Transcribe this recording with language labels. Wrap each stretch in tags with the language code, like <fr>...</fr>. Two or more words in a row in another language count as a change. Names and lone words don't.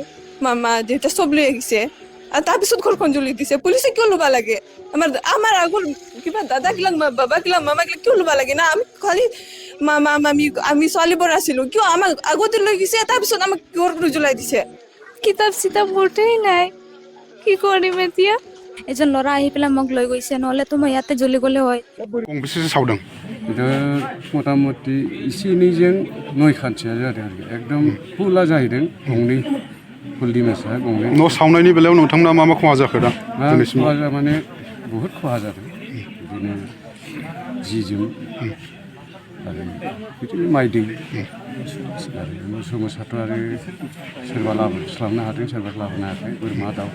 <as>মামা দেউতা চব লৈ আহিছে আৰু তাৰপিছত ঘৰখন জ্বলি দিছে পুলিচে কিয় ল'ব লাগে আমাৰ আগৰ কিবা দাদা গিলাক বাবা গিলাক মামা গিলাক কিয় ল'ব লাগে না আমি খালি মামা মামী আমি ছোৱালীবোৰ আছিলো কিয় আমাক আগতে লৈ গৈছে তাৰপিছত আমাক ঘৰটো জ্বলাই দিছে কিতাপ চিতাপ ভোটেই নাই কি কৰিম এতিয়া এজন ল'ৰা আহি পেলাই মোক লৈ গৈছে নহ'লে তো মই ইয়াতে জ্বলি গ'লে হয়</as> <brx>गंबेसे सावदों मथा मथि एसे एनैजों 9 खान्थिया जादों आरोखि एकदम फुला जाहैदों गंनै फुल दिमेसा गंनै न' सावनायनि बेलायाव नोंथांमोना मा खहा जाखो दा दिनैसिम खहा माने बहुद खहा जादों बिदिनो जि जोम आरो बिदिनो माइ दै आरो मोसौ मोसाथ' आरो सोरबा लाबोस्लाबनो हादों सोरबा लाबोनो हायाखै बोरमा दाउ</brx>